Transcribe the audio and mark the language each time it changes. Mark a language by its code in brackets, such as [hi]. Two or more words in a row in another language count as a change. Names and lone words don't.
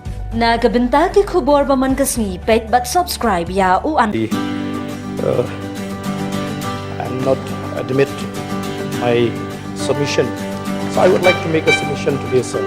[kha] Nagabintagi kubor ba man kasni paidbah subscribe ya uan. [en] And not admit my submission. So I would like to make a submission today, sir.